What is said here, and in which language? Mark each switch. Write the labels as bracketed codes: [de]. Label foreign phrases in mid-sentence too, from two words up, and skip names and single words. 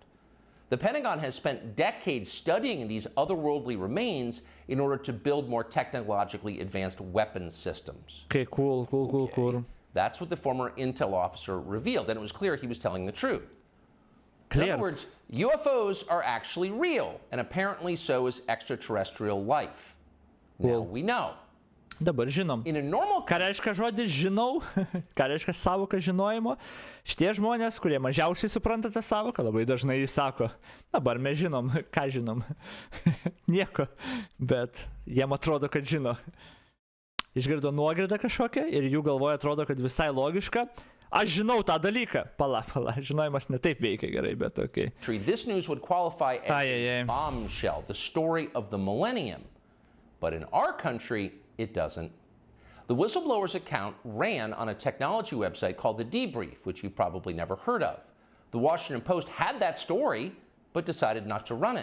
[en] The Pentagon has spent decades studying these otherworldly remains in order to build more technologically advanced weapons systems. Okay, cool. That's what the former intel officer revealed, and it was clear he was telling the truth. In other words, UFOs are actually real, and apparently so is extraterrestrial life. Now we know. [lt] Dabar žinom. [en] In a normal... [lt] Ką reiškia žodis žinau? Ką reiškia savoka žinojimo? Šitie žmonės, kurie mažiausiai supranta tą savoką, labai dažnai jį sako, dabar mes žinom. Ką žinom? Nieko. Bet jiem atrodo, kad žino. Išgirdo nuogirdą kažkokią ir jų galvoje atrodo, kad visai logiška. Aš žinau tą dalyką. Pala, žinojimas ne taip veikia gerai, bet okay. [en] This news would qualify as a bombshell, the story of the millennium. But in our country, it doesn't. The whistleblower's account ran on a technology website called The Debrief, which you've probably never heard of. The Washington Post had that story, but decided not to run it.